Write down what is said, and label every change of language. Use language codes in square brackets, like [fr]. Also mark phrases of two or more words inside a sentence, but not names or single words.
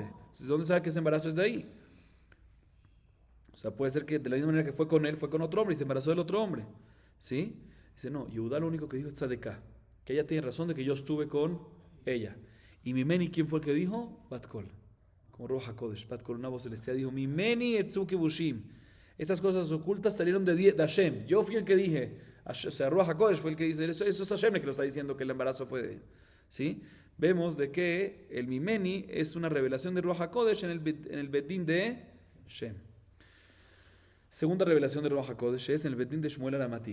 [es] Entonces, ¿dónde sabe que ese embarazo es de ahí? O sea, puede ser que de la misma manera que fue con él, fue con otro hombre y se embarazó del otro hombre. ¿Sí? Dice, no, Yehudá lo único que dijo es Tzadekah, que ella tiene razón de que yo estuve con ella. Y Mimeni, ¿quién fue el que dijo? Batkol. Como [he] רוח הקודש, [es] Batkol, una voz celestial, dijo, [he] ממני יצאו כבושים. [es] Esas cosas ocultas salieron de Hashem. Yo fui el que dije, o sea, [he] רוח הקודש [es] fue el que dice, eso es Hashem el que lo está diciendo que el embarazo fue de él. ¿Sí? Vemos de que el Mimeni es una revelación de [he] רוח הקודש [es] en el Bedín de Shem. Segunda revelación de [he] רוח הקודש [es] es en el Bedín de Shmuel Aramati.